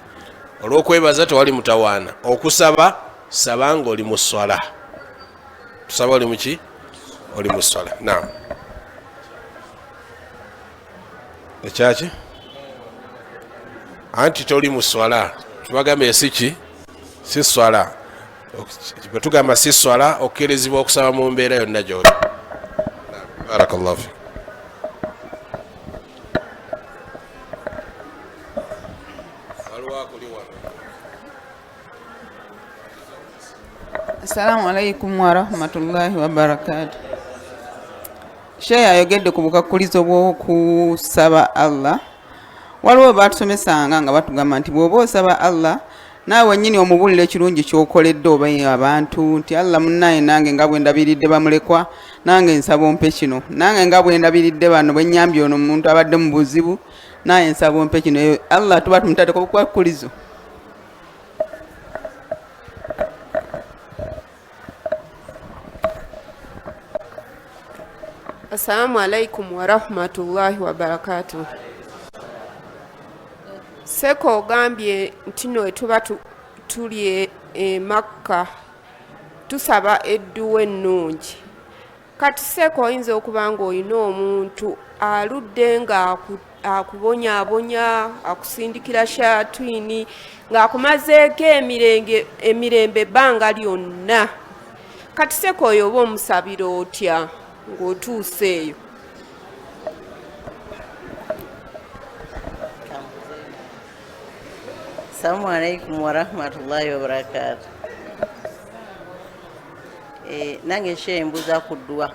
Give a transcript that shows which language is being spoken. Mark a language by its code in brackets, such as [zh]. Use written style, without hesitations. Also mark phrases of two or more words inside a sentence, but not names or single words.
[lg] Olw'okwebaza tewali mutawaana, okusaba saba nga oli mu swala, tusaba oli muki, oli mu swala. Naam, ekyaki anti toli mu swala, tubagambye siki, si swala. Bwe tugamba si swala, okkirizibwa okusaba mu mbeera yonna gy'oli. [ar] بارك الله فيك. السلام عليكم ورحمة الله وبركاته. [lg] Sheikh ayogedde ku bukakulizo bw'okusaba Allah. Waliwo batusomesanga nga batugamba nti bw'oba osaba Allah naawe nnyini omubulira ekirungi ky'okoledde oba abantu nti Allah munnaye nange nga bwe ndabiridde bamulekwa, nange nsaba ompe kino, nange nga bwe ndabiridde bano bwe nnyambye ono omuntu abadde mu buzibu, naye nsaba ompe kino. Allah tuba tumutaddeko bukakulizo. [ar] السلام عليكم ورحمة الله وبركاته. [lg] Seko ogambye nti no tuba tuli e Makka tusaba edduwa ennungi. Kati Seeko oyinza okuba ng'olina omuntu aludde nga akubonyaabonya akusindikira shatwini ng'akumazeeko emirembe ebbanga lyonna. Kati Seeko oyo oba omusabira otya ng'otuuse eyo? [ar] السلام عليكم ورحمة الله وبركاته. [lg] Nange Sheikh mbuuza ku dduwa.